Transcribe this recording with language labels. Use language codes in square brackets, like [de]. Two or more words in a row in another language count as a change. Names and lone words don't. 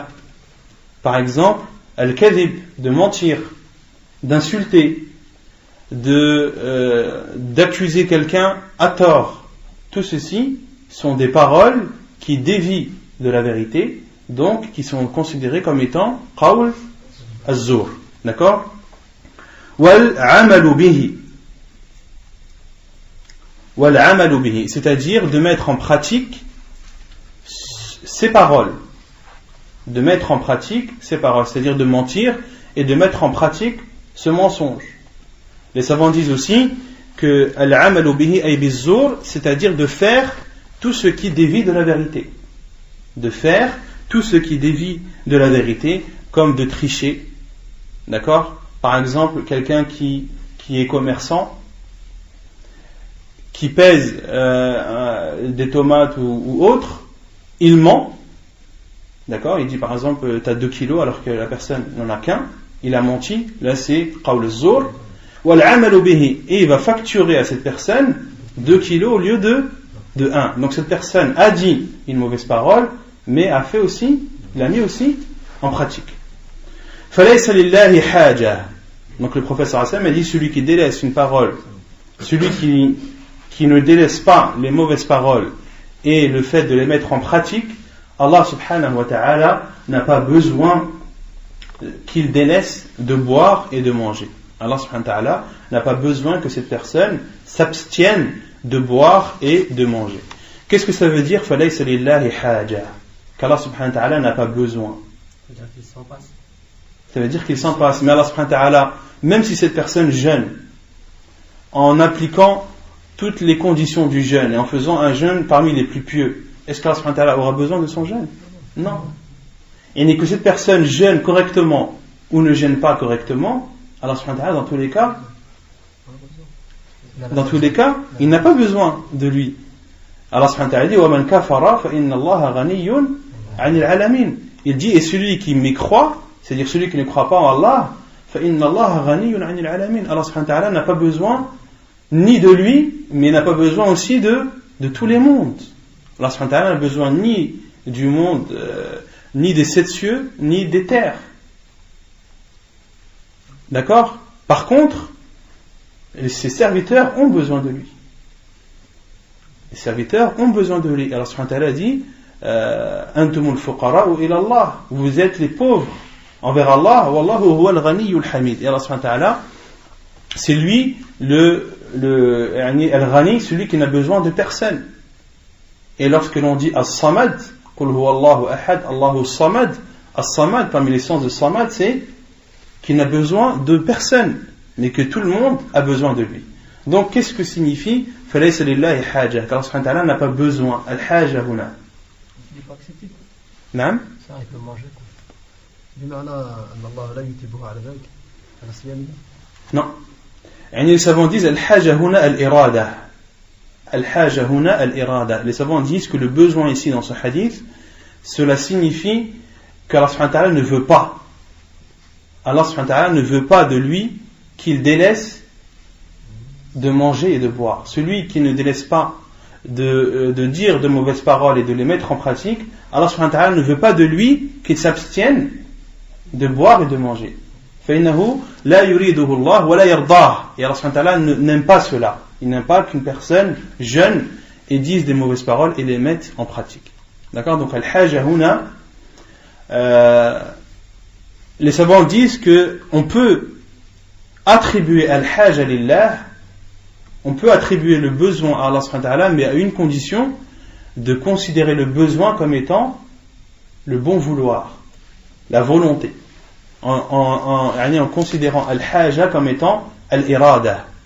[fr] Par exemple, al-kadhib, de mentir, d'insulter, d'accuser quelqu'un à tort. Tout ceci sont des paroles qui dévient de la vérité, donc qui sont considérées comme étant [ar] قول الزور. [fr] D'accord? [ar] والعمل به. [fr] C'est-à-dire de mettre en pratique ces paroles. De mettre en pratique ces paroles, c'est-à-dire de mentir et de mettre en pratique ce mensonge. Les savants disent aussi que [ar] العمل به أي بالزور, [fr] c'est-à-dire de faire tout ce qui dévie de la vérité. De faire tout ce qui dévie de la vérité, comme de tricher. D'accord? Par exemple, quelqu'un qui est commerçant, qui pèse des tomates ou autre, il ment. D'accord? Il dit par exemple, tu as 2 kilos alors que la personne n'en a qu'un. Il a menti. Là, c'est [ar] قول الزور. والعمل به. [fr] Et il va facturer à cette personne 2 kilos au lieu de 1. Donc cette personne a dit une mauvaise parole, mais a fait aussi, l'a mis aussi en pratique. [ar] فليس لله حاجة. [fr] Donc le prophète [ar] صلى الله عليه وسلم [fr] a dit celui qui délaisse une parole, celui qui ne délaisse pas les mauvaises paroles et le fait de les mettre en pratique, Allah [ar] سبحانه وتعالى [fr] n'a pas besoin qu'il délaisse de boire et de manger. Allah [ar] سبحانه وتعالى [fr] n'a pas besoin que cette personne s'abstienne de boire et de manger. Qu'est-ce que ça veut dire? [ar] فليس لله حاجة. [fr] Qu'Allah [ar] سبحانه وتعالى [fr] n'a pas besoin. Ça veut dire qu'il s'en passe. Mais Allah [ar] سبحانه وتعالى, [fr] même si cette personne jeûne, en appliquant toutes les conditions du jeûne et en faisant un jeûne parmi les plus pieux, est-ce qu'Allah [ar] سبحانه وتعالى [fr] aura besoin de son jeûne? Non. Et n'est que cette personne jeûne correctement ou ne jeûne pas correctement, Allah [ar] سبحانه وتعالى, [fr] dans tous les cas, il n'a pas besoin de lui. [ar] Allah سبحانه وتعالى dit وَمَنْ كَفَرَ فَإِنَّ اللَّهَ غَنِيٌّ عَنِ الْعَالَمِينَ. [fr] Il dit, et celui qui mécroit, c'est-à-dire celui qui ne croit pas en Allah, [ar] فَإِنَّ اللَّهَ غَنِيٌّ عَنِ الْعَالَمِينَ. [fr] Allah [ar] سبحانه وتعالى [fr] n'a pas besoin ni de lui, mais n'a pas besoin aussi de tous les mondes. Allah [ar] سبحانه وتعالى [fr] n'a besoin ni du monde, ni des 7 cieux, ni des terres. D'accord? Par contre, ses serviteurs ont besoin de lui. Les serviteurs ont besoin de lui. [ar] Allah سبحانه وتعالى dit أنتم الفقراء إلى الله. [fr] Vous êtes les pauvres envers Allah. [ar] والله هو الغني الحميد. Et Allah سبحانه وتعالى, [fr] c'est lui al-ghani, celui qui n'a besoin de personne. Et lorsque l'on dit [ar] الصمد قل هو الله أحد الله صمد الصمد, [fr] parmi les sens de samad, c'est qu'il n'a besoin de personne, mais que tout le monde a besoin de lui. Donc, qu'est-ce que signifie [ar] فليس لله حاجة? [fr] Car Allah [ar] سبحانه وتعالى [fr] n'a pas besoin. [ar] الحاجة هنا. [fr] Il n'est pas accepté. Naam? Ça, il peut manger quoi. [ar] بمعنى أن الله لا يتبه على ذلك على صيامه. [fr] Non. يعني les savants disent [ar] الحاجة هنا الإرادة. الحاجة هنا الإرادة. [fr] Les savants disent que le besoin ici dans ce hadith, cela signifie qu'Allah [ar] سبحانه وتعالى [fr] ne veut pas. Allah [ar] سبحانه وتعالى [fr] ne veut pas de lui qu'il délaisse de manger et de boire. Celui qui ne délaisse pas de dire de mauvaises paroles et de les mettre en pratique, Allah [ar] سبحانه وتعالى [fr] ne veut pas de lui qu'il s'abstienne de boire et de manger. [ar] فإنه لا يريده الله ولا يرضاه. [fr] Et Allah [ar] سبحانه وتعالى [fr] n'aime pas cela. Il n'aime pas qu'une personne jeûne et dise des mauvaises paroles et les mette en pratique. D'accord? Donc [ar] الحاجة هنا, [fr] les savants disent que on peut attribuer [ar] الحاجة لله [fr] on peut attribuer le besoin à Allah [ar] سبحانه وتعالى, [fr] mais à une condition, de considérer le besoin comme étant le bon vouloir, la volonté, en considérant al-haja comme étant al-irada.